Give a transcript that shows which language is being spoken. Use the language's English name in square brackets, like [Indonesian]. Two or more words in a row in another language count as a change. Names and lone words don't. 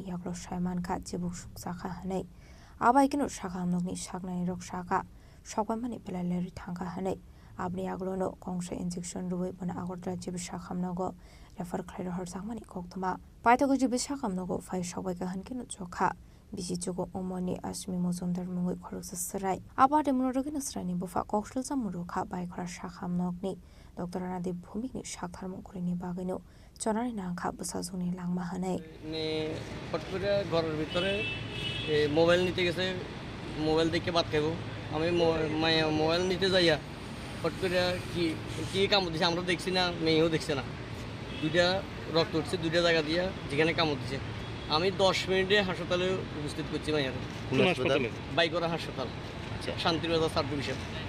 [Kok Borok] yaglo shaiman ka jibuk suksa hanei abai kino shakamnokni saknai rok saka sokmani pelaleri thangka hanei abni yaglo no kongse injection rubai bana agortra jibi shakamnogo refer khlairo horsakmani koktoma paitago jibi shakamnogo fai sobai ka hankino chokha bisi chugo omoni asmi mozumdar mungoi khoroksa srai abade munorogino srani bufa kokshul samuro kha bai khora shakamnokni Dr. Ranadip Bhumik ni shaktharmung kurini bagino চনারি নাংখা বুসাজুনি লাংমা হানাই [Bangla] নে ফট করে ঘরের ভিতরে মোবাইল নিতে গেছে মোবাইল দেখে ভাত খাবো আমি মোবাইল নিতে যাইয়া ফট করে কি কামড় দিছে আমরা দেখছি না মেয়েও দেখছে না দুইটা রক্ত উঠছে দুইটা জায়গা দিয়া যেখানে কামড় দিছে আমি 10 মিনিটে হাসপাতালে উপস্থিত করছি মাইয়ার বাইকরা হাসপাতাল শান্তিবাজার সাব ডিভিশন